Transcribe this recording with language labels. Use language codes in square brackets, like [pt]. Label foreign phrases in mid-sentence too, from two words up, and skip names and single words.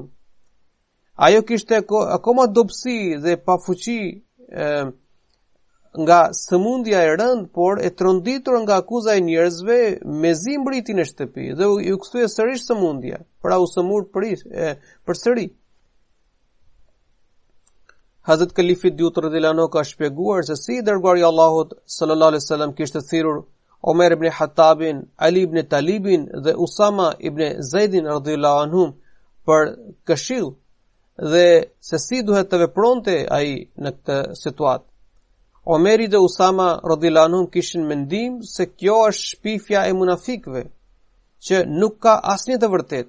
[sq] Ajo kishte akoma dobësi dhe pafuqi nga sëmundja e rëndë, por e tronditur nga akuza e njerëzve, mezi mbriti në shtëpi dhe u kthye sërish sëmundja, pra u sëmur përsëri. Hazrat Kalifi dytë [ar] رضي الله عنه [sq] ka shpjeguar se si dërguari i Allahut [ar] صلى الله عليه وسلم [sq] kishte thirrur Omer ibn Hattabin, Ali ibn Talibin dhe Usama ibn Zaidin [ar] رضي الله عنهم [sq] për këshill dhe se si duhet të vepronte ai në këtë situatë. Omeri dhe Usama [ar] رضي الله عنهم [sq] kishin mendim se kjo është shpifja e munafikëve, që nuk ka asnjë të vërtetë.